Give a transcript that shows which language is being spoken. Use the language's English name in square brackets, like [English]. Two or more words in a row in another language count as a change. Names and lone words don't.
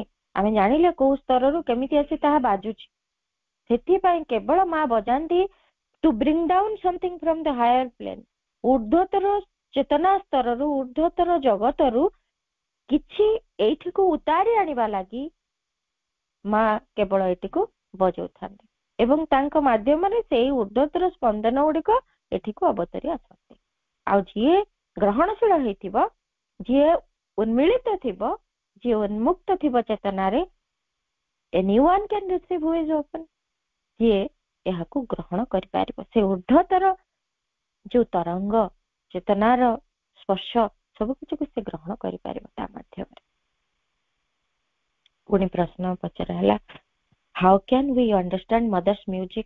[Odia] ଆମେ ଜାଣିଲେ କୋଉ ସ୍ତରରୁ କେମିତି ଆସି ତାହା ବାଜୁଛି। ସେଥିପାଇଁ କେବଳ ମା ବଜାନ୍ତି [English] to bring down something from the higher plane, [Odia] ଊର୍ଧ୍ୱତର ଚେତନା ସ୍ତରରୁ, ଊର୍ଧ୍ୱତର ଜଗତରୁ କିଛି ଏଇଠିକୁ ଉତାରି ଆଣିବା ଲାଗି ମା କେବଳ ଏଠିକୁ ବଜାଉଥାନ୍ତି, ଏବଂ ତାଙ୍କ ମାଧ୍ୟମରେ ସେଇ ଊର୍ଧ୍ୱତର ସ୍ପନ୍ଦନ ଗୁଡିକ ଏଠିକୁ ଅବତରି ଆସନ୍ତି। ଆଉ ଯିଏ ଗ୍ରହଣଶୀଳ ହେଇଥିବ, ଯିଏ ଉନ୍ମିଳିତ ଥିବ, ଯିଏ ଉନ୍ମୁକ୍ତ ଥିବ ଚେତନାରେ, [English] anyone can receive who is open, [Odia] ଯିଏ ଏହାକୁ ଗ୍ରହଣ କରିପାରିବ। ସେ ଊର୍ଧ୍ୱତର ଯୋଉ ତରଙ୍ଗ, ଚେତନାର ସ୍ପର୍ଶ, ସବୁ କିଛିକୁ ସେ ଗ୍ରହଣ କରିପାରିବ ତା ମାଧ୍ୟମରେ। ପୁଣି ପ୍ରଶ୍ନ ପଚରା ହେଲା, [English] how can we understand Mother's music?